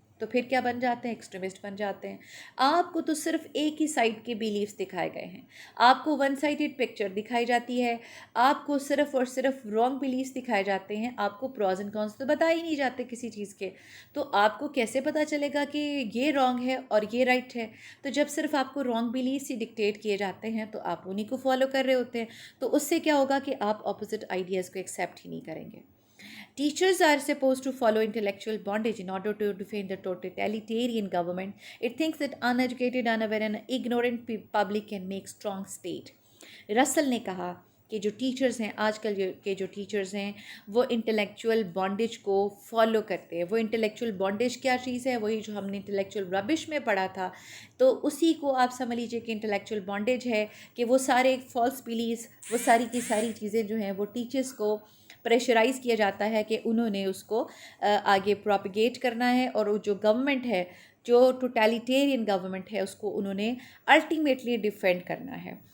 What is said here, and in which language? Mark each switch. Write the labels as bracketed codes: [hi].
[ur] تو پھر کیا بن جاتے ہیں؟ ایکسٹریمسٹ بن جاتے ہیں. آپ کو تو صرف ایک ہی سائڈ کے بیلیفس دکھائے گئے ہیں، آپ کو ون سائڈڈ پکچر دکھائی جاتی ہے، آپ کو صرف اور صرف رانگ بیلیفس دکھائے جاتے ہیں، آپ کو پروز اینڈ کونس تو بتا ہی نہیں جاتے کسی چیز کے. تو آپ کو کیسے پتہ چلے گا کہ یہ رانگ ہے اور یہ رائٹ ہے؟ تو جب صرف آپ کو رانگ بیلیفس ہی ڈکٹیٹ کیے جاتے ہیں تو آپ انہی کو فالو کر رہے ہوتے ہیں. تو اس سے کیا ہوگا کہ آپ اپوزٹ آئیڈیاز کو ایکسیپٹ ہی نہیں کریں گے. [en] Teachers are supposed to follow intellectual bondage in order to defend the totalitarian government. It thinks that uneducated, unaware and ignorant public can make strong state. [ur] رسل نے کہا کہ جو ٹیچرز ہیں، آج کل کے جو ٹیچرز ہیں، وہ انٹلیکچوئل بانڈیج کو فالو کرتے ہیں. وہ انٹلیکچوئل بانڈیج کیا چیز ہے؟ وہی جو ہم نے انٹلیکچوئل ربش میں پڑھا تھا، تو اسی کو آپ سمجھ لیجیے کہ انٹلیکچوئل بانڈیج ہے کہ وہ سارے فالس بیلیفس، وہ ساری کی ساری چیزیں جو ہیں وہ ٹیچرز کو پریشرائز کیا جاتا ہے کہ انہوں نے اس کو آگے پروپیگیٹ کرنا ہے، اور جو گورنمنٹ ہے، جو ٹوٹیلیٹیرین گورنمنٹ ہے، اس کو انہوں نے الٹیمیٹلی ڈیفینڈ کرنا ہے.